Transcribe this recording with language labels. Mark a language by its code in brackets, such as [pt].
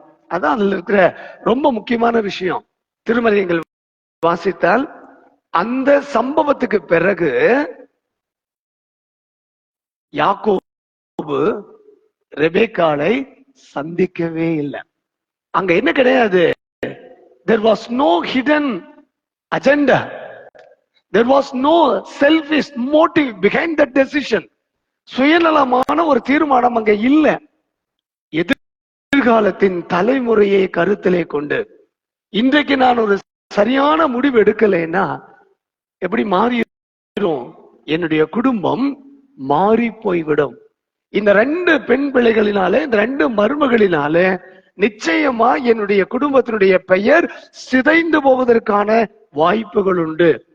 [ta] அதான் அதுல இருக்கிற ரொம்ப முக்கியமான விஷயம். திருமறைகள் வாசித்தால் அந்த சம்பவத்துக்கு பிறகு யாக்கோபு ரெபேக்காளை சந்திக்கவே இல்லை. அங்க என்ன கிடையாது. [en] There was no hidden agenda. There was no selfish motive behind that decision. [ta] சுயநலமான ஒரு தீர்மானம் அங்க இல்ல. எதிர்காலத்தின் தலைமுறையை கருத்திலே கொண்டு இன்றைக்கு நான் ஒரு சரியான முடிவு எடுக்கலைன்னா எப்படி மாறிடும்? என்னுடைய குடும்பம் மாறி போய்விடும். இந்த 2 பெண் பிள்ளைகளினாலே, இந்த 2 மருமகளினாலே நிச்சயமா என்னுடைய குடும்பத்தினுடைய பெயர் சிதைந்து போவதற்கான வாய்ப்புகள் உண்டு.